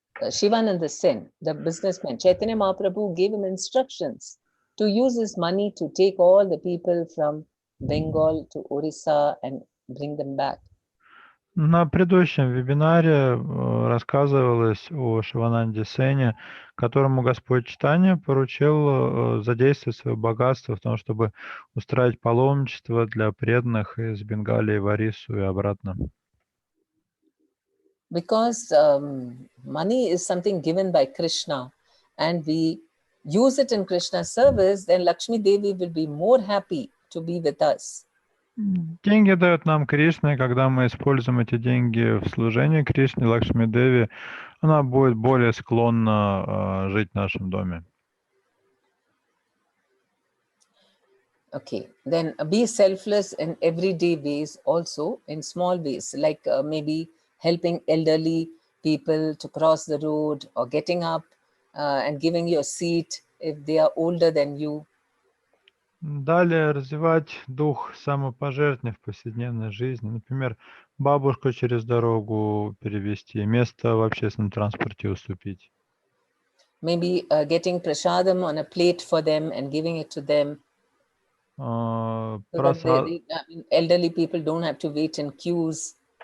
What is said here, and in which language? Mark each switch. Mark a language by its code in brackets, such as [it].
[en] Shivananda Sen, the businessman, Chaitanya Mahaprabhu gave him instructions to use his money to take all the people from Bengal to Orissa and bring them back. [ru] На предыдущем вебинаре рассказывалось о Шивананде Сене, которому Господь Чайтанья поручил задействовать свое богатство в том, чтобы устраивать паломничество для преданных из Бенгалии в Орissу и обратно. [en] Because money is something given by Krishna and we use it in Krishna's service, then Lakshmi Devi will be more happy to be with us. [ru] Деньги дает нам Кришна, и когда мы используем эти деньги в служении Кришне, Лакшми Деви, она будет более склонна жить в нашем доме. [en] Okay, then be selfless in everyday ways also, in small ways, like maybe helping elderly people to cross the road or getting up and giving you a seat if they are older than you. [ru] Далее развивать дух самопожертвования в повседневной жизни. Например, бабушку через дорогу перевести, место в общественном транспорте уступить. [en] Maybe getting prasadam on a plate for them and giving it to them. So that elderly people don't have to wait in queues.